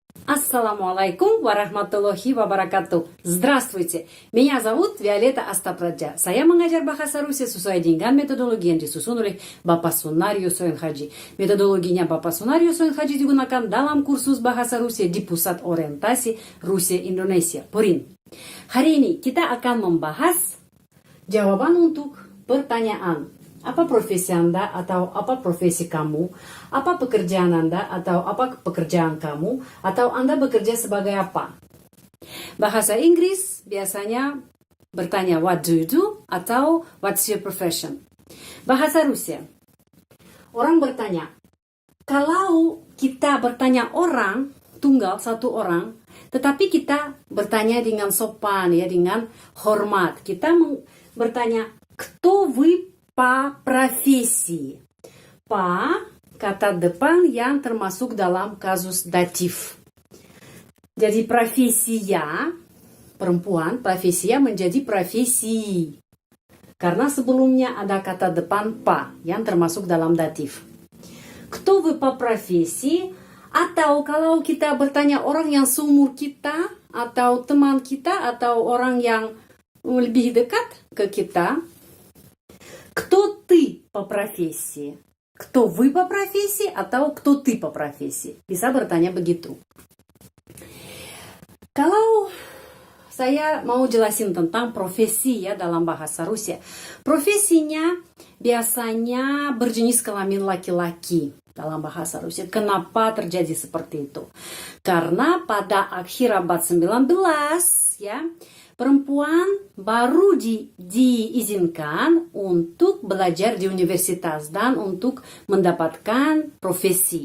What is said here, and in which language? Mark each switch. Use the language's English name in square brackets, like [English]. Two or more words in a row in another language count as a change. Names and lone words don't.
[Arabic] السلام عليكم ورحمة الله وبركاته. [Russian] Здравствуйте, меня зовут Виолетта Астапраджа. [Indonesian] Saya mengajar bahasa Rusia sesuai dengan metodologi yang disusun oleh Bapak Sunario Soenhaji. Metodologinya Bapak Sunario Soenhaji digunakan dalam kursus bahasa Rusia di Pusat Orientasi Rusia Indonesia, PORIN. Hari ini kita akan membahas jawaban untuk pertanyaan. Apa profesi Anda atau apa profesi kamu? Apa pekerjaan Anda atau apa pekerjaan kamu? Atau Anda bekerja sebagai apa? Bahasa Inggris biasanya bertanya [English] what do you do [Indonesian] atau [English] what's your profession? [Indonesian] Bahasa Rusia, orang bertanya, kalau kita bertanya orang, tunggal satu orang, tetapi kita bertanya dengan sopan, ya, dengan hormat. Kita bertanya, [Russian] кто вы по профессии? [Indonesian] По kata depan yang termasuk dalam kasus datif. Jadi profesia perempuan, profesia menjadi profesi. Karena sebelumnya ada kata depan pa yang termasuk dalam datif. [Russian] Кто вы по профессии? [Indonesian] Atau kalau kita bertanya orang yang seumur kita, atau teman kita, atau orang yang lebih dekat ke kita, [Russian] кто ты по профессии? Кто вы по профессии atau кто ты по профессии? [Indonesian] Bisa bertanya begitu. Kalau saya mau jelasin tentang profesi ya dalam bahasa Rusia. Profesinya biasanya berjenis kelamin laki-laki dalam bahasa Rusia. Kenapa terjadi seperti itu? Karena pada akhir abad 19 ya, perempuan baru diizinkan untuk belajar di universitas dan untuk mendapatkan profesi.